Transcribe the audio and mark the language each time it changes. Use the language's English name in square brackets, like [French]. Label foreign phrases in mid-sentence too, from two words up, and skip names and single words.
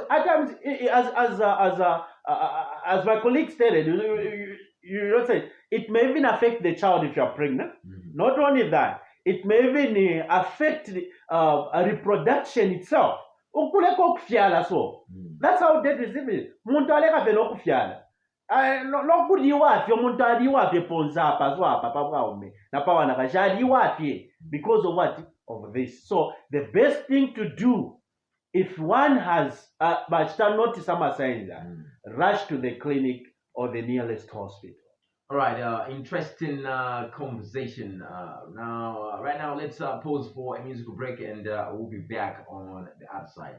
[English] At times, as my colleague stated, you say it may even affect the child if you are pregnant. Not only that, it may even affect reproduction itself. That's how deadly it is. [Bemba] Muntu aleka fe nokufyala. Nokuliwa afye omuntu aliwa afye ponza apa so apa papa ume na pawa na kashaliwa afye [English] because of what? Of this. So the best thing to do, if one has but start notice some signs, rush to the clinic or the nearest hospital. All right, interesting conversation. Right now, let's pause for a musical break, and we'll be back on the other side.